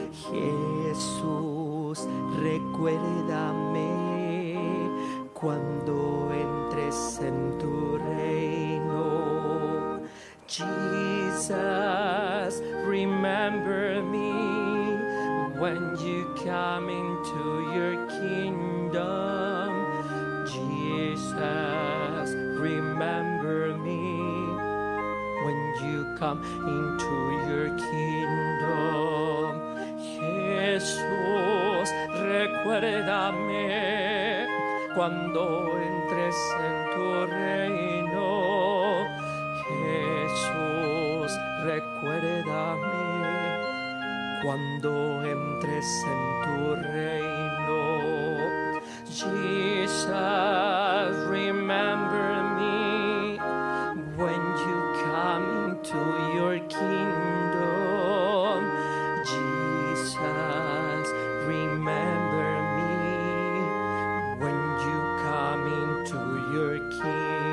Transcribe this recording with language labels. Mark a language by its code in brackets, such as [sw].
[es] Jesús, recuérdame cuando entres en tu reino. [en] Jesus, remember me when you come into your kingdom. Jesus, remember me when you come into your kingdom. [es] Jesús, recuérdame cuando entres en tu reino. Jesús, recuérdame cuando entres en tu reino. [en] Jesus, remember me when you come into your kingdom. Jesus, remember me when you come into your kingdom.